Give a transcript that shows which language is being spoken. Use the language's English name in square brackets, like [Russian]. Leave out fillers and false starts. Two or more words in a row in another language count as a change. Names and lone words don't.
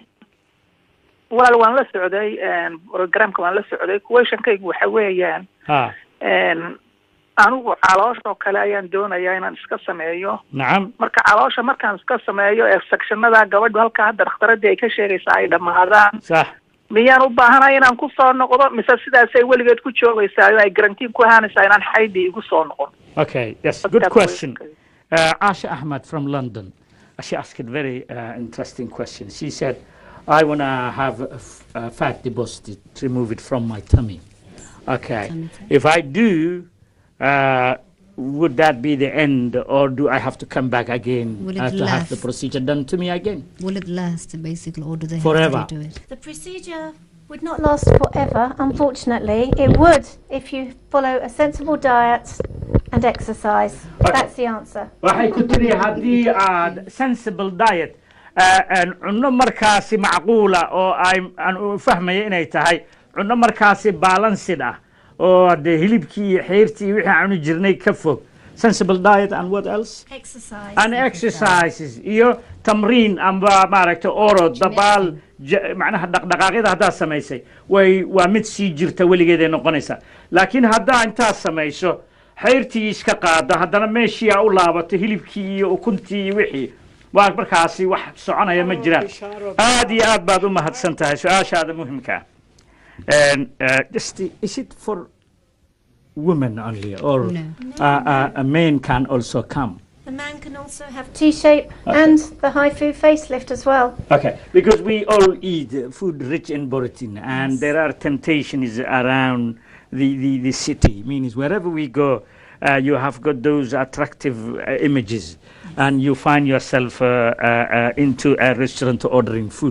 [Somali] walaal waan la socday programka waan la socday questionkaygu waxa weeyaan anigu caloosha kale ayaan doonayaa inaan iska sameeyo nacam marka caloosha markaan iska sameeyo sectionada gabadhu halka hadda dhakhtaradii ay ka sheegaysaa ay dhamaadaan sax miyaan u baahanahay inaan ku soo noqdo mise sidaasay weligeed ku joogaysaa ay guarantee ku ahaanaysaa inaan xaydii igu soo noqon. [English] Okay, yes, good question. Asha Ahmed from London, she asked a very interesting question. She said, I want to have a fat deposit removed from my tummy. Okay, if I do, would that be the end, or do I have to come back again to have the procedure done to me again? Will it last, basically, or do they forever? Have to do it? The procedure would not last forever, unfortunately. It would if you follow a sensible diet and exercise. Okay. That's the answer. [Somali] waxay ku tiri haddii aad [English] sensible diet [Somali] cunno markaasi macquula oo aan u fahmayo inay tahay cunno markaasi balanced ah oo de hilibkii iyo xeertii wixii aanu jirnay ka fog [English] sensible diet and what else exercise and exercises [Somali] iyo tamriin amba maaragtay orod dabaal macnaha dhaqdhaqaaqyada haddaad samaysay waa mid sii jirta weligeed ay noqonaysaa laakiin haddaa intaad samayso xeertii iska qaada haddana meeshii aa u laabato hilibkii iyo ukuntii iyo wixii waa markaasi wax soconaya ma jiraan aad iyo aad baad u mahadsan tahay su-aashaada muhimka [English] and just is it for women only or no. A man can also come? The man can also have T-shape and the high food facelift as well. Okay, because we all eat food rich in protein and there are temptations around the city, means wherever we go, you have got those attractive images and you find yourself into a restaurant ordering food.